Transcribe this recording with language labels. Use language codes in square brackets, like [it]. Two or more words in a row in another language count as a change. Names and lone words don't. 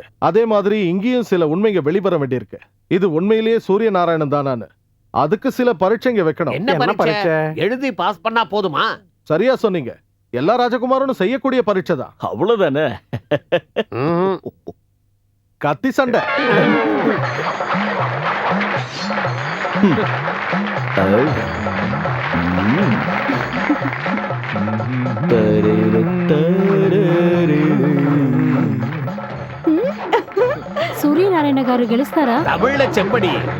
[ta] அதே மாதிரி இங்கேயும் சில உண்மைங்க வெளிவர வேண்டியிருக்கு. இது உண்மையிலேயே சூரிய நாராயணன் தானான்னு அதுக்கு சில பரீட்சைங்க வைக்கணும். என்ன பரீட்சை? எழுதி பாஸ் பண்ணா போதுமா? சரியா சொன்னீங்க. எல்லா ராஜகுமாரனும் செய்யக்கூடிய பரீட்சை தான். அவ்வளவுதானே? கத்தி சண்டை. [te] సూర్యనారాయణ గారు గెలుస్తారా? [ta] தமிழ்ல செம்படி.